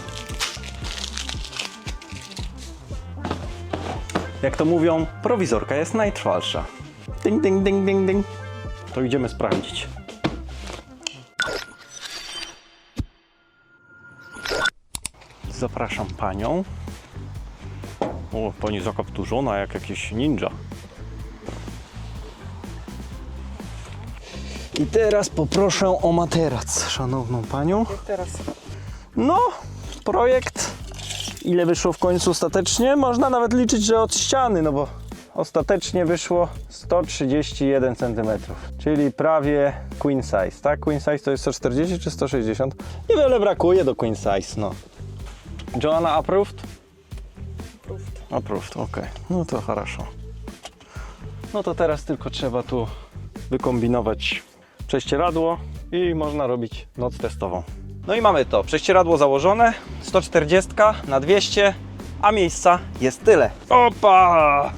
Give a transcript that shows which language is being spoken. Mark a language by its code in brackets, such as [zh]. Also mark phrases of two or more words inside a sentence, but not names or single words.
[pl] Jak to mówią, prowizorka jest najtrwalsza. Ding, ding, ding, ding, ding. To idziemy sprawdzić. Zapraszam panią. O, pani zakapturzona jak jakieś ninja. I teraz poproszę o materac, szanowną panią. Teraz. No, projekt, ile wyszło w końcu ostatecznie? Można nawet liczyć, że od ściany, no bo ostatecznie wyszło 131 cm, czyli prawie [en] queen size, [pl] tak? [en] Queen size [pl] to jest 140 czy 160? Niewiele brakuje do [en] queen size, [pl] no. [en] Joanna approved? Approved, ok. [pl] No to хорошо. No to teraz tylko trzeba tu wykombinować prześcieradło i można robić noc testową. No i mamy to, prześcieradło założone, 140 na 200, a miejsca jest tyle. Opa!